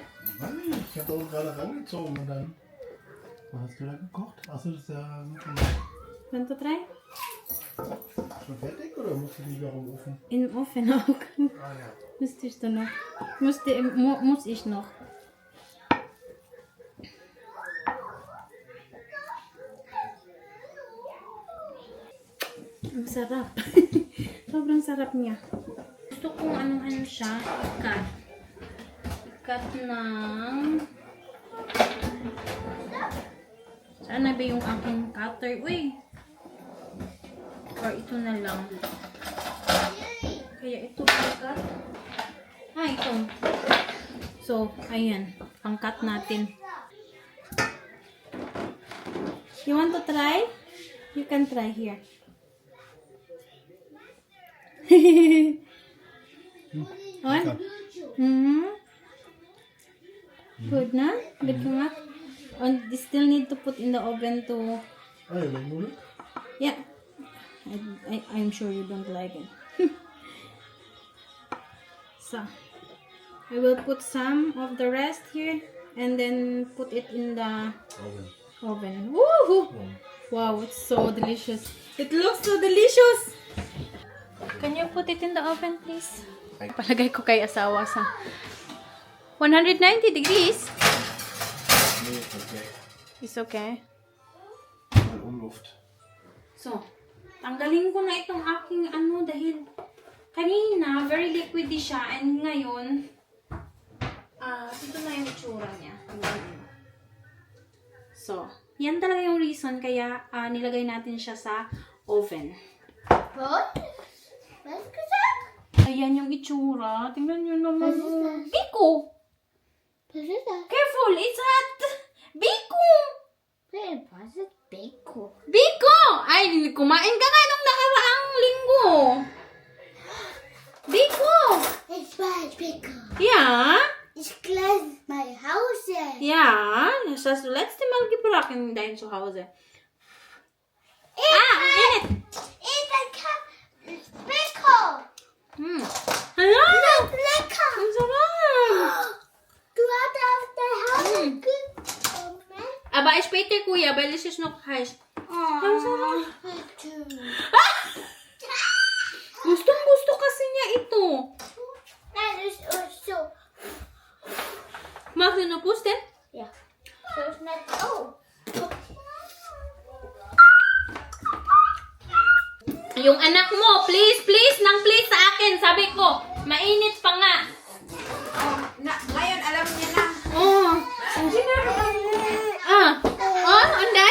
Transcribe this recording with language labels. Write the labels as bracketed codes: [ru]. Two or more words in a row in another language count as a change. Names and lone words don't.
[de] Weiß ich nicht, ich habe da oben gerade rangezogen und dann. Was hast du da gekocht? Achso, das ist ja [en] Want to try? [de] schon fertig oder musst du die noch im Ofen? [en] In oven ook. [de] Ah ja. Müsstest du noch. Muss ich noch. [tl] Ang sarap. Sobrang sarap niya. Gusto kong ano siya, ikat. Ikat ng... Saan na ba yung aking cutter? Uy! Or ito na lang. Kaya ito ikat. Ito. So, ayan. Pang-cut natin. [en] You want to try? You can try here. On? Good na? Good ka nga? You still need to put in the oven to... [de] Ah ja, wenn du [en] Yeah. I'm sure you don't like it. So, I will put some of the rest here and then put it in the oven. Woohoo! Wow, it's so delicious. It looks so delicious! Can you put it in the oven, please? [tl] Palagay ko kay asawa sa 190 degrees. [de] Nee, okay. [en] It's okay. [de] Mal Umluft. [tl] So, tanggalin ko na itong aking dahil kanina, [en] very liquidy [tl] siya and ngayon, ito na yung itsura niya. So, yan talaga yung reason kaya nilagay natin siya sa oven. [en] What? [de] Was gesagt? [tl] Ayan yung itsura. Tingnan nyo naman. [de] Was ist das? Biko! Was ist das? [en] Careful! It's hot! [de] Biko! Was ist Beko? Biko! [tl] Ay, kumain ka nga nung nakaraang linggo. [de] Biko! Ich weiß Beko. Ja? Ich gleich mein Haus. Ja, das hast du letzte Mal gebracht in dein Zuhause. [tl] Init! [de] Ich bin Beko. [tl] Hala! [de] Lecker. [tl] Ang sarap! [de] Du hast auf der Haus gekommen. Aber später, Kuya, weil es ist noch heiß. [tl] Ang sarap. Gustong-gusto kasi niya ito. [de] Nein, ist so. Magst du noch pusten? Ja. So schnell. Oh. [tl] Yung anak mo, please, nang please sa akin. Sabi ko, mainit pa nga. Ngayon, alam niya na. [en] Oh. And then?